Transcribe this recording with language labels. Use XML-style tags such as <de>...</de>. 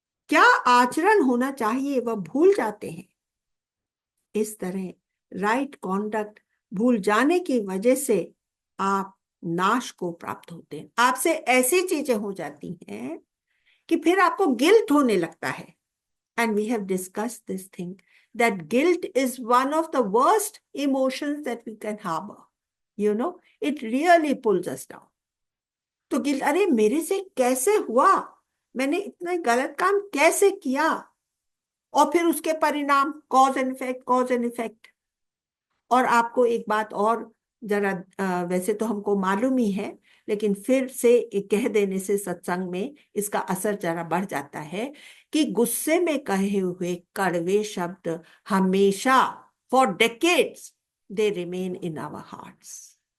<hi>क्या आचरण होना चाहिए वह भूल जाते हैं। इस तरह राइट कॉन्डक्ट भूल जाने की वजह से आप नाश को प्राप्त होते हैं। आपसे ऐसी चीजें हो जाती हैं कि फिर आपको गिल्ट होने लगता है।</hi> <en>And we have discussed this thing that guilt is one of the worst emotions that we can harbor. You know, it really pulls us down.</en> <hi>तो गिल्ट, अरे मेरे से कैसे हुआ, मैंने इतना गलत काम कैसे किया, और फिर उसके परिणाम,</hi> <en>Cause and effect, cause and effect.</en> <hi>और आपको एक बात और जरा, वैसे तो हमको मालूम ही है, लेकिन फिर से कह देने से सत्संग में इसका असर जरा बढ़ जाता है कि गुस्से में कहे हुए कड़वे शब्द हमेशा,</hi> <en>For decades, they remain in our hearts.</en>